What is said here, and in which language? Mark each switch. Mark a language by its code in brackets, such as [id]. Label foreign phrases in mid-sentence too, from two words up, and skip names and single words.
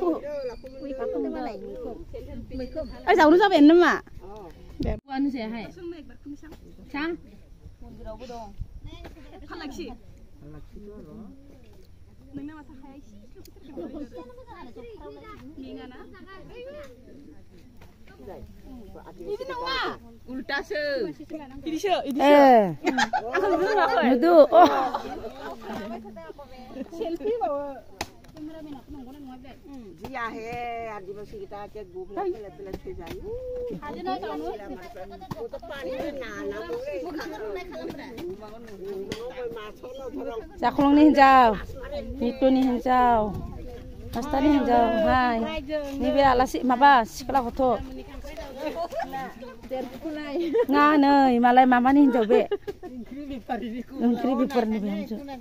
[brx] ओइ जावनो जाबायानो नामा मन्दिरावबो दं फालाखि नोंना माथा खाया एसे इदि नङा उल्टासो इदिसो नुदो सेल्फि बावो केमेरामेनआ नंगौना नङा बे जिया हे आदिबासि गिता के गुबला बेले थै जायो हाजोना जानो तो पानी ना जाखलंनि हिनजाव नितुनि हिनजाव मास्टारनि हिनजाव हाय नैबे आलासि माबा सिख्ला गथ' ना नै मालाय मामानि हिनजाव बे ओंख्रि बेफारनि बे हिनजाव